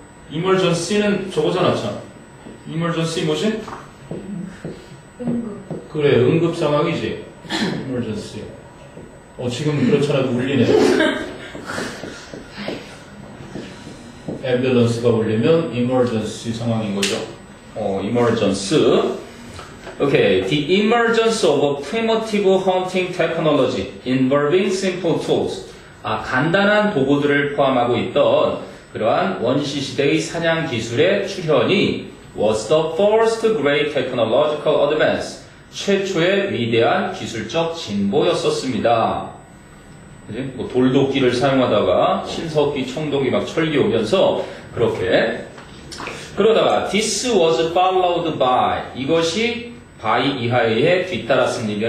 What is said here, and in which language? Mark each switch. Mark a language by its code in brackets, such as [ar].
[ko] emergency는 저거잖아 참. emergency 뭐지? 응급. 그래 응급 상황이지. emergency. 지금 그렇잖아 울리네. ambulance가 울리면 emergency 상황인 거죠. [en] emergence. Okay, the emergence of a primitive hunting technology involving simple tools. [ko] 간단한 도구들을 포함하고 있던 그러한 원시 시대의 사냥 기술의 출현이 [en] was the first great technological advance. [ko] 최초의 위대한 기술적 진보였었습니다. 그치? 뭐 돌도끼를 사용하다가 신석기, 청동기 막 철기 오면서 그렇게 그러다가 [en] this was followed by [ko] 이것이 by 이하에 뒤따랐습니다.